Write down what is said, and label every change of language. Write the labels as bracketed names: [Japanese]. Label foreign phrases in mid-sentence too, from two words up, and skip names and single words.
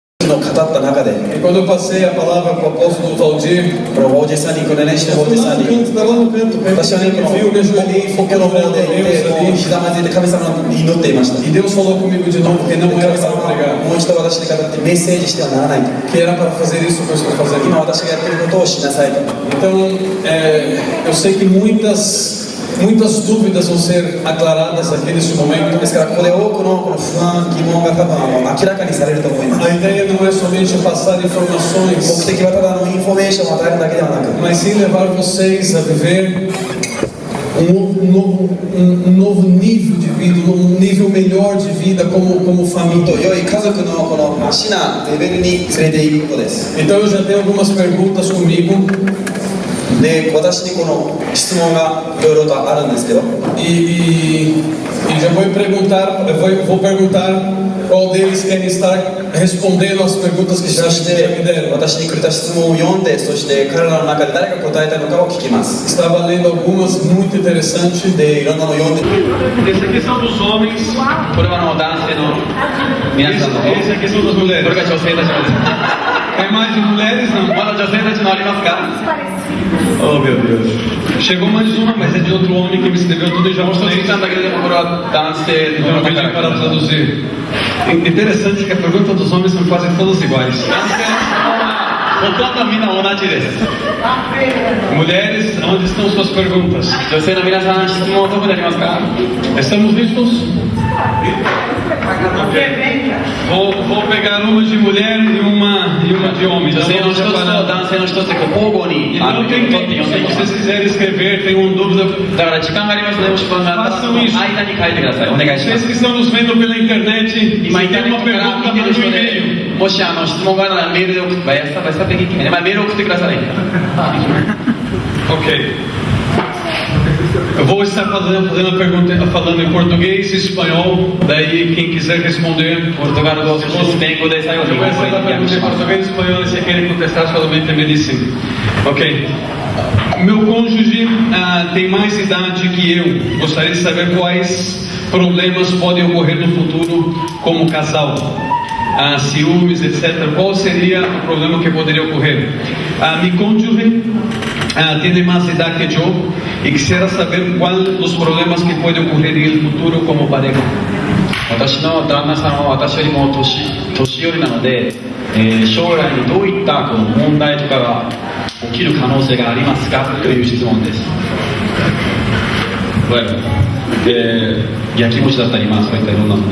[Japanese] の語った中で、 [Portuguese] E quando eu passei a palavra para o apóstolo Valdir, [Japanese] この王子さんにこれね、して王子さんに、 [Portuguese] estava lá no canto, [Japanese] 私はね、この [Portuguese] viu, me ajoelhei, [Japanese] ポケの方でいて、もうひざまずいて神様に祈っていました。 [Portuguese] e Deus falou comigo de novo que não era [Japanese] 神様 [Portuguese] para [Japanese] は [Portuguese] pregar, [Japanese] もう一度私に語ってメッセージしてはならないと。 [Portuguese] que era para fazer isso que eu estou fazendo. [Japanese] 今私がやっていることをしなさいと。 [Portuguese] Então, eu sei que muitas dúvidas vão ser aclaradas aqui nesse momento. [Japanese] ですからここで多くのこの不安、疑問が多分明らかにされると思います。 [Portuguese] A ideia não é somente passar [Japanese] 目 [Portuguese] informações, [Japanese] 的はただインフォメーションを与えるだけではなく、 [Portuguese] mas sim levar vocês a viver um novo nível de vida, um nível melhor de vida como família. [Japanese] 良い家族のこのマシなレベルに連れていくことです。 [Portuguese] Então eu já tenho algumas perguntas comigo [Japanese] で、私にこの質問がいろいろとあるんですけど、 [Portuguese] e já vou perguntar qual deles querem estar respondendo as perguntas que [Japanese] そ [Portuguese] já [Japanese] し [Portuguese] me [Japanese] て [Portuguese] deram. [Japanese] 私にくれた質問を読んで、そして彼らの中で誰が答えたのかを聞きます。 [Portuguese] Estava lendo algumas muito interessantes. [Japanese] で、いろんなのを読んで、 [Portuguese] Esse aqui são dos homens, [Japanese] これは男性の皆さんの、 [Portuguese] esse aqui são das [Japanese] こ [Portuguese] mulheres. [Japanese] れが女性たちのです。 [Portuguese] Tem mais de mulheres? Não. [Japanese] まだ女性たちのありますか？ [Portuguese] Oh meu Deus. Chegou mais uma, mas é de outro homem que me escreveu tudo e já [Japanese] もう一 [Portuguese] mostrei. [Japanese] つ来たんだけれども、これは男性 [Portuguese] Então [Japanese] の [Portuguese] eu [Japanese] 方 [Portuguese] pedi [Japanese] か [Portuguese] para [Japanese] ら。 [Portuguese] traduzir. Interessante que a pergunta dos homens são quase todas iguais. [Japanese] 男性の質問はほとんどみんな同じです。 [Portuguese] Mulheres, onde estão suas perguntas? [Japanese] 女性の皆さん、質問どこにありますか？ [Spanish] Estamos listos? [Portuguese] Vou pegar uma de mulher e uma de homem. [Japanese] 女 [Portuguese] Já [Japanese] 性の [Portuguese] vamos [Japanese] 一つと [Portuguese] separar. [Japanese] 男性の一つで交互に [Portuguese] Então [Japanese] 取 [Portuguese] tem [Japanese] って [Portuguese] tempo. [Japanese] 読んでいき [Portuguese] Se [Japanese] ます。 [Portuguese] vocês quiserem escrever, tem uma dúvida. [Japanese] だから時間がありますので、もし不安があったらその間に書いてください。お願いしま [Portuguese] Vocês [Japanese] す。 [Portuguese] que estão nos vendo pela internet, se [Japanese] 今インター [Portuguese] tem [Japanese] ネッ [Portuguese] uma [Japanese] トから [Portuguese] pergunta, [Japanese] 見てる [Portuguese] manda [Japanese] 人 [Portuguese] um [Japanese] で、 [Portuguese] e-mail. [Japanese] もし質問があるならメールで送って、メール送ってください。 [Portuguese] Ok. Eu vou estar fazendo a pergunta falando em português e espanhol. Daí quem quiser responder, [Japanese] ポルトガル語、そしてスペイン語で最後に [Portuguese] eu vou [Japanese] 日本語 [Portuguese] fazer a [Japanese] に訳 [Portuguese] pergunta [Japanese] し [Portuguese] em [Japanese] ます。 [Portuguese] português e espanhol. E se querem contestar, solamente me dizem. Ok. Meu cônjuge tem mais idade que eu. Gostaria de saber quais problemas podem ocorrer no futuro como casal. Ciúmes, etc. Qual seria o problema que poderia ocorrer? [Spanish] Mi cónyuge tiene más edad que yo y quisiera saber cuáles los problemas que pueden ocurrir en el futuro como pareja. [Japanese] 私の旦那さんは私よりも年寄りなので、将来にどういったこの問題とかが起きる可能性がありますかという質問です。 Bueno, やきもちだったり、そういったいろんなのね。